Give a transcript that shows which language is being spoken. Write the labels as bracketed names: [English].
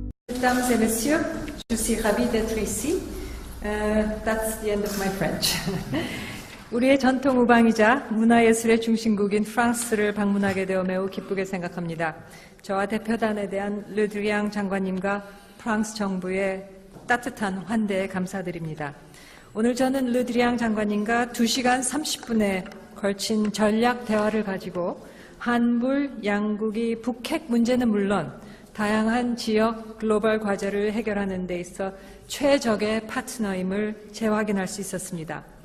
[French] Mesdames et Messieurs, je suis ravie d'être ici. [English] That's the end of my French. [Korean] 우리의 전통 우방이자 문화예술의 중심국인 프랑스를 방문하게 되어 매우 기쁘게 생각합니다. 저와 대표단에 대한 르드리앙 장관님과 프랑스 정부의 따뜻한 환대에 감사드립니다. 오늘 저는 르드리앙 장관님과 2시간 30분에 걸친 전략 대화를 가지고 한불 양국이 북핵 문제는 물론 다양한 지역 글로벌 과제를 해결하는 데 있어 최적의 파트너임을 재확인할 수 있었습니다.